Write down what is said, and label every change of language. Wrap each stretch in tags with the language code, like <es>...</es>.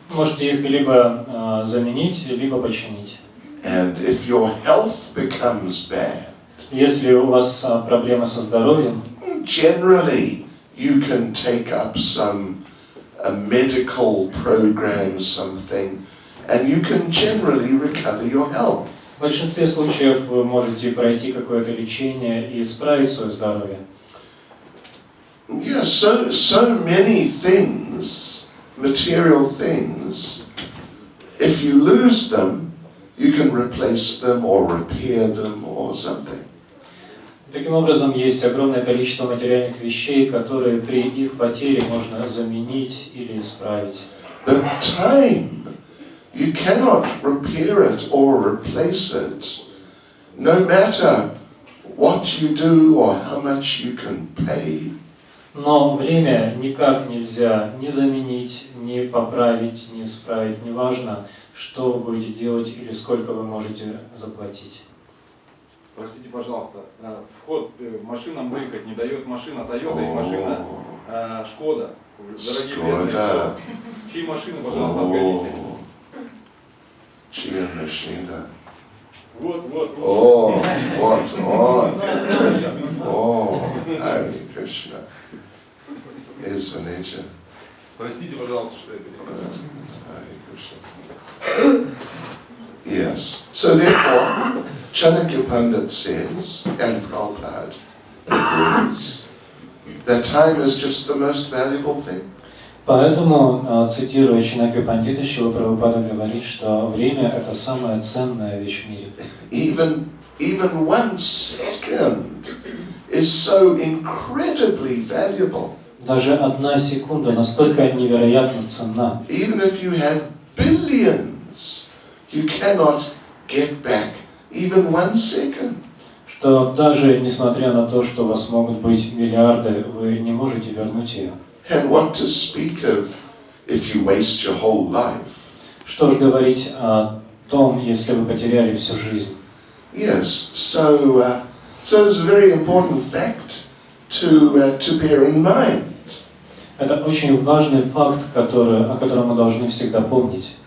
<ru>можете их либо заменить, либо починить.</ru> <en>And if your health becomes bad,</en> <ru>Если у вас проблемы со здоровьем,</ru> <en>generally you can take up a medical program, something, and you can generally recover your health.</en> <ru>в большинстве случаев вы можете пройти какое-то лечение и исправить свое здоровье.</ru> <en>Yeah, so many things, material things, if you lose them, you can replace them or repair them or something.</en> <ru>Таким образом, есть огромное количество материальных вещей, которые при их потере можно заменить или исправить.</ru> <en>But time, you cannot repair it or replace it, no matter what you do or how much you can pay.</en> <ru>Но время никак нельзя ни заменить, ни поправить, ни исправить. Неважно, что вы будете делать или сколько вы можете заплатить. Простите, пожалуйста, вход машинам выехать не дает машина Toyota и машина Шкода. Дорогие бедные. Чьи машины, пожалуйста, отгоните? Чья машина? Вот.</ru> <en>Oh, what on? Oh, Hare Krishna.</en> <ru>Извините. Простите, пожалуйста, что это делаю.</ru> <en>Hare Krishna. Yes. So therefore, Chanakya Pandit says, and Prabhupada agrees, that time is just the most valuable thing.</en> <ru>Поэтому, цитируя Чанакью Пандита, Шрила Прабхупада говорит, что время – это самая ценная вещь в мире.</ru> <en>Even 1 second is so incredibly valuable.</en> <ru>Даже 1 секунда настолько невероятно ценна.</ru> <en>Even if you have billions, you cannot get back even 1 second.</en> <ru>Что даже несмотря на то, что у вас могут быть миллиарды, вы не можете вернуть ее.</ru> <en>And what to speak of if you waste your whole life?</en> <ru>Что ж говорить о том, если вы потеряли всю жизнь?</ru> <en>Yes, so it's a very important fact to bear in mind.</en> <ru>Это очень важный факт, о котором мы должны всегда помнить.</ru>